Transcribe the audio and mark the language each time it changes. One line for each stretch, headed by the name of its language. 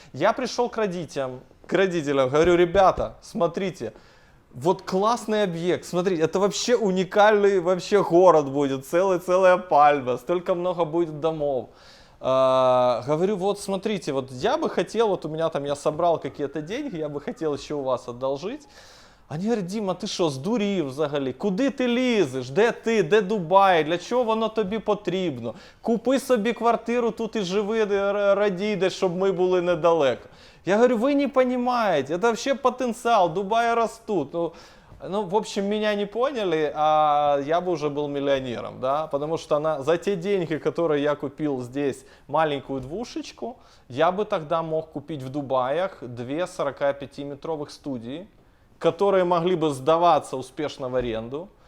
Russian: Я пришел к родителям, говорю: ребята, смотрите, вот классный объект, смотрите, это вообще уникальный вообще город будет, целая Пальма, столько много будет домов. Говорю: вот смотрите, вот я бы хотел, вот у меня там, я собрал какие-то деньги, я бы хотел еще у вас одолжить.
Ukrainian: Вони говорять, Діма, ти що, здурів взагалі? Куди ти лізеш? Де ти? Де Дубай? Для чого воно тобі потрібно? Купи собі квартиру тут і живи, радій, де, щоб ми були недалеко.
Russian: Я говорю, вы не понимаете, это вообще потенциал, Дубаи растут. Ну, в общем, меня не поняли, а я бы уже был миллионером, да, потому что за те деньги, которые я купил здесь маленькую двушечку, я бы тогда мог купить в Дубаях 2 45-метровых студии, которые могли бы сдаваться успешно в аренду.